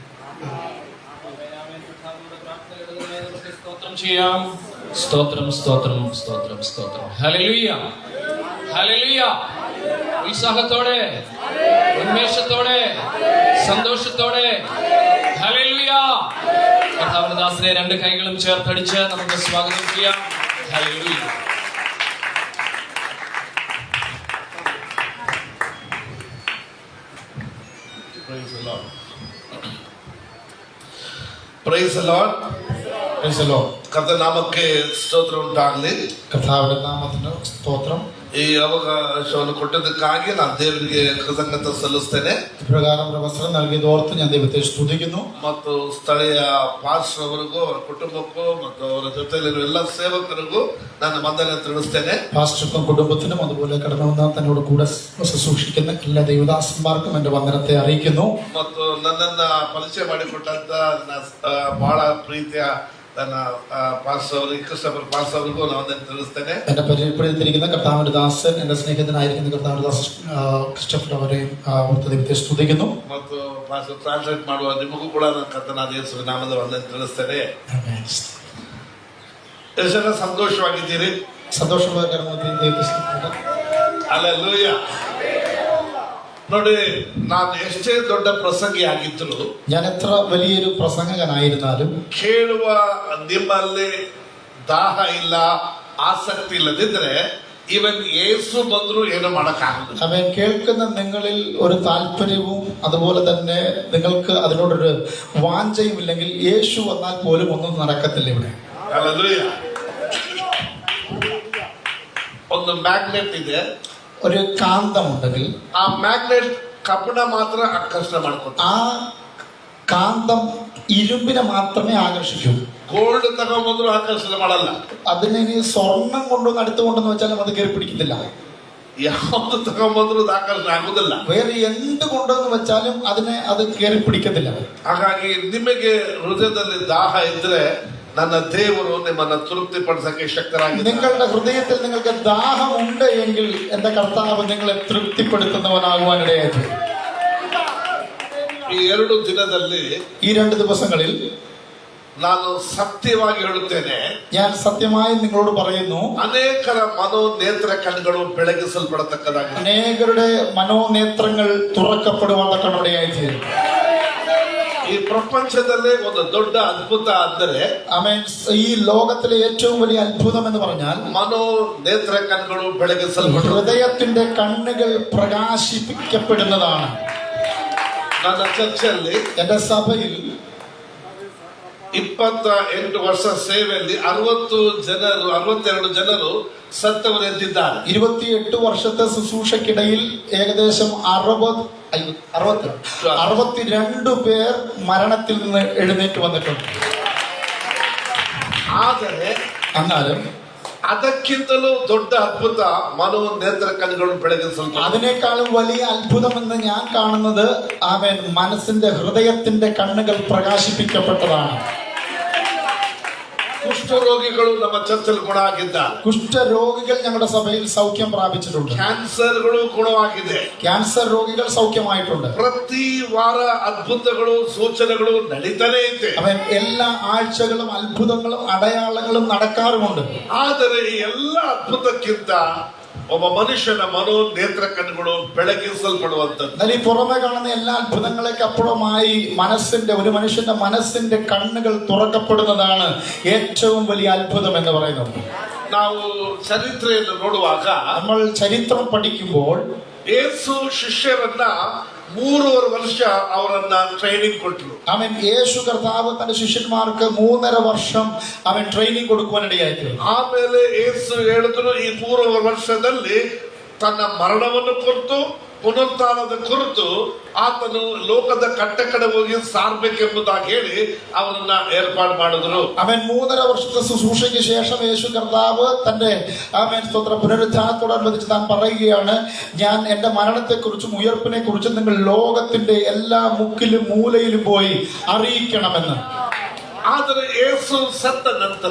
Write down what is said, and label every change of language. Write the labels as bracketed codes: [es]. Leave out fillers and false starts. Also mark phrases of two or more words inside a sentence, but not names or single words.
[ml] സ്തോത്രം സ്തോത്രം സ്തോത്രം സ്തോത്രം. ഹല്ലേലൂയ ഹല്ലേലൂയ. ഉത്സാഹത്തോടെ ഉന്മേഷത്തോടെ സന്തോഷത്തോടെ ഹല്ലേലൂയ. കർത്താവിന്റെ ദാസനെ രണ്ട് കൈകളും ചേർത്തടിച്ച് നമുക്ക് സ്വാഗതം ചെയ്യാം. ഹല്ലേലൂയ. [en] Praise the Lord. Praise the Lord. [kn] ಕರ್ತನ ನಾಮಕ್ಕೆ ಸ್ತೋತ್ರ ಉಂಟಾಗಲಿ. [ml] കർത്താവിന്റെ നാമത്തിന് സ്തോത്രം. [kn] ಈ ಅವಕಾಶವನ್ನು ಕೊಟ್ಟದಕ್ಕಾಗಿ ನಾನು ದೇವರಿಗೆ ಕೃತಜ್ಞತೆ ಸಲ್ಲಿಸ್ತೇನೆ. [ml] ഇപ്രകാരം ഒരു അവസരം നൽകിയതോർത്ത് ഞാൻ ദൈവത്തെ സ്തുതിക്കുന്നു. [kn] ಮತ್ತು ಸ್ಥಳೀಯ ಪಾಸ್ಟರ್ ಅವರಿಗೂ ಅವರ ಕುಟುಂಬಕ್ಕೂ ಮತ್ತು ಅವರ ಜೊತೆಯಲ್ಲಿರುವ ಎಲ್ಲ ಸೇವಕರಿಗೂ ನನ್ನ ವಂದನೆ ತಿಳಿಸ್ತೇನೆ. [ml] പാസ്റ്റർക്കും കുടുംബത്തിനും അതുപോലെ കടന്നു വന്ന തന്നോട് കൂടെ ശുശ്രൂഷിക്കുന്ന എല്ലാ ദൈവദാസന്മാർക്കും എന്റെ വന്ദനത്തെ അറിയിക്കുന്നു. [kn] ಮತ್ತು ನನ್ನನ್ನ ಪರಿಚಯ ಮಾಡಿಕೊಟ್ಟಂತ ನನ್ನ ಬಹಳ ಪ್ರೀತಿಯ ನನ್ನ ಪಾಸ್ಟರ್ ಅವರಿಗೆ ಕ್ರಿಸ್ಟಫರ್ ಪಾಸ್ಟರ್ ಅವರಿಗೂ ನಾನು ವಂದನೆ ತಿಳಿಸ್ತೇನೆ. [ml] എന്നെ പരിചയപ്പെടുത്തിയിരിക്കുന്ന കർത്താവിന്റെ ദാസൻ എന്റെ സ്നേഹിതനായിരിക്കുന്ന കർത്താവിന്റെ ദാസൻ ക്രിസ്റ്റഫർ അവരെ ഓർത്ത് ദൈവത്തെ സ്തുതിക്കുന്നു. [kn] ಮತ್ತು [en] pastor translate [kn] ಮಾಡುವ ನಿಮಗೂ ಕೂಡ ನನ್ನ ಕರ್ತನಾದ ಯೇಸುವಿನ ನಾಮದ ವಂದನೆ ತಿಳಿಸ್ತೇನೆ. ಎಷ್ಟು ಜನ ಸಂತೋಷವಾಗಿದ್ದೀರಿ? [ml] സന്തോഷകരമായി ദൈവത്തെ സ്തുതിക്കുന്നു. [kn] ಹಲ್ಲೆಲೂಯ. ನೋಡಿ, ನಾನು ಎಷ್ಟೇ ದೊಡ್ಡ ಪ್ರಸಂಗಿ ಆಗಿದ್ರು, [ml] ഞാൻ എത്ര വലിയൊരു പ്രസംഗകനായിരുന്നാലും [kn] ಕೇಳುವ ನಿಮ್ಮಲ್ಲಿ ದಾಹ ಇಲ್ಲ, ಆಸಕ್ತಿ ಇಲ್ಲದಿದ್ರೆ ಇವನ್ ಯೇಸು ಬಂದ್ರು ಏನು ಮಾಡಕ್ಕಾಗುದಿಲ್ಲ. [ml] അവൻ കേൾക്കുന്ന നിങ്ങളിൽ ഒരു താല്പര്യവും അതുപോലെ തന്നെ നിങ്ങൾക്ക് അതിനോടൊരു വാഞ്ചയും ഇല്ലെങ്കിൽ യേശു വന്നാൽ പോലും ഒന്നും നടക്കത്തില്ല ഇവിടെ. [kn] ಹಲ್ಲೆಲೂಯ. ಒಂದು ಮ್ಯಾಗ್ನೆಟ್ ಇದೆ. [ml] ഒരു കാന്തമുണ്ടെങ്കിൽ [kn] ಆ ಮ್ಯಾಗ್ನೆಟ್ ಕಬ್ಬಣ ಮಾತ್ರ ಆಕರ್ಷಣೆ ಮಾಡ್ಕೊತ, [ml] ആ കാന്തം ഇരുമ്പിനെ മാത്രമേ ആകർഷിക്കൂ. [kn] ಗೋಲ್ಡ್ ತಗೊಂಡ್ಬಂದ್ರು ಆಕರ್ಷಣೆ ಮಾಡಲ್ಲ. [ml] അതിനെ ഇനി സ്വർണം കൊണ്ടൊന്ന് അടുത്തുകൊണ്ടെന്ന് വെച്ചാലും അത് കയറി പിടിക്കത്തില്ല. [kn] ಯಾವ್ದು ತಗೊಂಡ್ಬಂದ್ರು ಅದು ಆಕರ್ಷಣೆ ಆಗುದಿಲ್ಲ. [ml] വേറെ എന്ത് കൊണ്ടെന്ന് വെച്ചാലും അത് കയറി പിടിക്കത്തില്ല. [kn] ಹಾಗಾಗಿ ನಿಮಗೆ ಹೃದಯದಲ್ಲಿ ದಾಹ ಇದ್ರೆ ನನ್ನ ದೇವರು ನಿಮ್ಮನ್ನ ತೃಪ್ತಿಪಡಿಸಕ್ಕೆ ಶಕ್ತರಾಗಿದ್ದಾರೆ. [ml] നിങ്ങളുടെ ഹൃദയത്തിൽ നിങ്ങൾക്ക് ദാഹമുണ്ട് എങ്കിൽ എന്റെ കർത്താവ് നിങ്ങളെ തൃപ്തിപ്പെടുത്തുന്നവനാകുവാനിടയായി. [kn] ಈ 2 ದಿನದಲ್ಲಿ [ml] ഈ 2 ദിവസങ്ങളിൽ [kn] ನಾನು ಸತ್ಯವಾಗಿ ಹೇಳುತ್ತೇನೆ, [ml] ഞാൻ സത്യമായി നിങ്ങളോട് പറയുന്നു, [kn] ಅನೇಕರ ಮನೋನೇತ್ರ ಕಣ್ಣುಗಳು ಬೆಳಗಿಸಲ್ಪಡತಕ್ಕದಾಗಿದೆ. [ml] അനേകരുടെ മനോനേത്രങ്ങൾ തുറക്കപ്പെടുവാനിടയായി. [kn] ಈ ಪ್ರಪಂಚದಲ್ಲೇ ಒಂದು ದೊಡ್ಡ ಅದ್ಭುತ ಅಂದರೆ, [ml] ഈ ലോകത്തിലെ ഏറ്റവും വലിയ അത്ഭുതം എന്ന് പറഞ്ഞാൽ [kn] ಮನೋನೇತ್ರ ಕಣ್ಣುಗಳು ಬೆಳಗಿಸಲ್ಪಡ, [ml] ഹൃദയത്തിന്റെ കണ്ണുകൾ പ്രകാശിപ്പിക്കപ്പെടുന്നതാണ്. [kn] ನನ್ನ ಚರ್ಚಲ್ಲಿ, [ml] എന്റെ സഭയിൽ [kn] 28 ವರ್ಷ ಸೇವೆಯಲ್ಲಿ 62 ಜನರು ಸತ್ತವರು ಎದ್ದಿದ್ದಾರೆ. [ml] 28 വർഷത്തെ ശുശ്രൂഷക്കിടയിൽ ഏകദേശം 62 പേർ മരണത്തിൽ നിന്ന് എഴുന്നേറ്റ് വന്നിട്ടുണ്ട്. [kn] ಆದರೆ [ml] എന്നാലും [kn] ಅದಕ್ಕಿಂತಲೂ ದೊಡ್ಡ ಅದ್ಭುತ ಮನೋನೇತ್ರ ಕಣ್ಣುಗಳು ಬೆಳಗಿಸಲ್ಪಡ, [ml] അതിനേക്കാളും വലിയ അത്ഭുതമെന്ന് ഞാൻ കാണുന്നത് അവൻ മനസ്സിന്റെ ഹൃദയത്തിന്റെ കണ്ണുകൾ പ്രകാശിപ്പിക്കപ്പെട്ടതാണ്. [kn] ಕುಷ್ಠರೋಗಿಗಳು ನಮ್ಮ ಚರ್ಚಲ್ಲಿ ಗುಣ ಆಗಿದ್ದಾರೆ. [ml] കുഷ്ഠരോഗികൾ ഞങ്ങളുടെ സഭയിൽ സൗഖ്യം പ്രാപിച്ചിട്ടുണ്ട്. [kn] ಕ್ಯಾನ್ಸರ್ಗಳು ಗುಣವಾಗಿದೆ. [ml] ക്യാൻസർ രോഗികൾ സൗഖ്യമായിട്ടുണ്ട്. [kn] ಪ್ರತಿ ವಾರ ಅದ್ಭುತಗಳು ಸೂಚನೆಗಳು ನಡೀತಾನೆ ಇದೆ. [ml] അവൻ എല്ലാ ആഴ്ചകളും അത്ഭുതങ്ങളും അടയാളങ്ങളും നടക്കാറുമുണ്ട്. [kn] ಆದರೆ ಈ ಎಲ್ಲ ಅದ್ಭುತಕ್ಕಿಂತ ಒಬ್ಬ ಮನುಷ್ಯನ ಮನೋ ನೇತ್ರ ಕಣ್ಣುಗಳು ಬೆಳಗಿಸಲ್ಪಡುವಂತದ್ದು. [ml] എന്നാൽ ഈ പുറമെ കാണുന്ന എല്ലാ അത്ഭുതങ്ങളൊക്കെ അപ്പുറമായി ഒരു മനുഷ്യന്റെ മനസ്സിന്റെ കണ്ണുകൾ തുറക്കപ്പെടുന്നതാണ് ഏറ്റവും വലിയ അത്ഭുതം എന്ന് പറയുന്നത്. [kn] ನಾವು ಚರಿತ್ರೆಯನ್ನು ನೋಡುವಾಗ [ml] നമ്മൾ ചരിത്രം പഠിക്കുമ്പോൾ [kn] ಯೇಸು ಶಿಷ್ಯರನ್ನ 3.5 ವರ್ಷ ಅವರನ್ನ ಟ್ರೈನಿಂಗ್ ಕೊಟ್ಟರು. [ml] അവൻ യേശു കർത്താവ് തന്റെ ശിഷ്യന്മാർക്ക് 3.5 വർഷം അവൻ ട്രെയിനിങ് കൊടുക്കുവാനിടയായി. [kn] ಆಮೇಲೆ ಯೇಸು ಹೇಳಿದ್ರು ಈ 3.5 ವರ್ಷದಲ್ಲಿ ತನ್ನ ಮರಣವನ್ನು ಕುರಿತು ಪುನರುತ್ಥಾನದ ಕುರಿತು ಆತನು ಲೋಕದ ಕಟ್ಟಕಡೆ ಹೋಗಿ ಸಾರ್ಬೇಕೆಂಬುದಾಗಿ ಹೇಳಿ ಅವರನ್ನ ಏರ್ಪಾಡು ಮಾಡಿದ್ರು. [ml] അവൻ 3.5 വർഷത്തെ ശുശ്രൂഷയ്ക്ക് ശേഷം യേശു കർത്താവ് തന്റെ പുനരുത്ഥാനത്തോടനുബന്ധിച്ച് താൻ പറയുകയാണ്, ഞാൻ എന്റെ മരണത്തെക്കുറിച്ചും ഉയർപ്പിനെ കുറിച്ചും നിങ്ങൾ ലോകത്തിന്റെ എല്ലാ മുക്കിലും മൂലയിലും പോയി അറിയിക്കണമെന്ന്. [kn] ಆದರೆ ಯೇಸು ಸತ್ತ ನಂತರ